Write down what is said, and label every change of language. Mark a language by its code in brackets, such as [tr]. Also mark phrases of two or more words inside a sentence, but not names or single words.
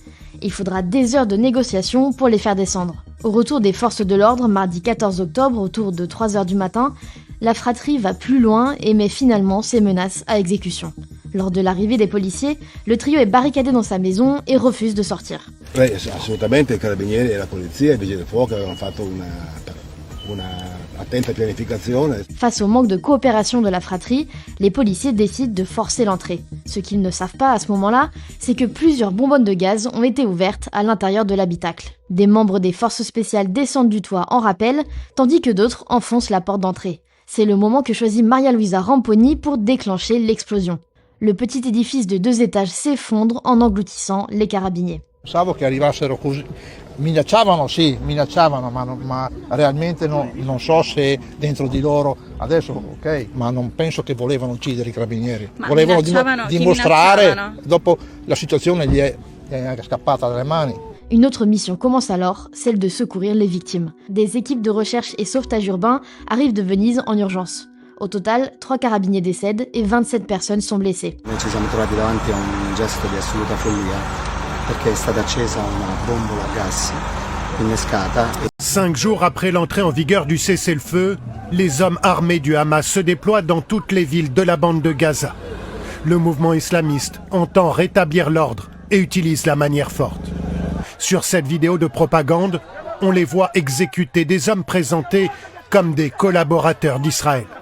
[fr] Il faudra des heures de négociation pour les faire descendre. Au retour des forces de l'ordre, mardi 14 octobre, autour de 3h du matin, la fratrie va plus loin et met finalement ses menaces à exécution. Lors de l'arrivée des policiers, le trio est barricadé dans sa maison et refuse de sortir. Oui, [it] assolutamente, i carabinieri e la polizia, i vigili del fuoco avevano fatto una attenta pianificazione. [fr] Face au manque de coopération de la fratrie, les policiers décident de forcer l'entrée. Ce qu'ils ne savent pas à ce moment-là, c'est que plusieurs bonbonnes de gaz ont été ouvertes à l'intérieur de l'habitacle. Des membres des forces spéciales descendent du toit en rappel, tandis que d'autres enfoncent la porte d'entrée. C'est le moment que choisit Maria Luisa Ramponi pour déclencher l'explosion. Le petit édifice de 2 étages s'effondre en engloutissant les carabiniers. [it] Pensavo che arrivassero così, minacciavano, ma realmente non so se dentro di loro, adesso ok, ma non penso che volevano uccidere i carabinieri. Volevano dimostrare, dopo la situazione gli è scappata dalle mani. [fr] Une autre mission commence alors, celle de secourir les victimes. Des équipes de recherche et sauvetage urbain arrivent de Venise en urgence. Au total, 3 carabiniers décèdent et 27 personnes sont blessées. [it] Noi ci siamo trovati davanti a un gesto di assoluta follia, perché è stata accesa una bombola a gas innescata. [fr] 5 jours après l'entrée en vigueur du cessez-le-feu, les hommes armés du Hamas se déploient dans toutes les villes de la bande de Gaza. Le mouvement islamiste entend rétablir l'ordre et utilise la manière forte. Sur cette vidéo de propagande, on les voit exécuter des hommes présentés comme des collaborateurs d'Israël.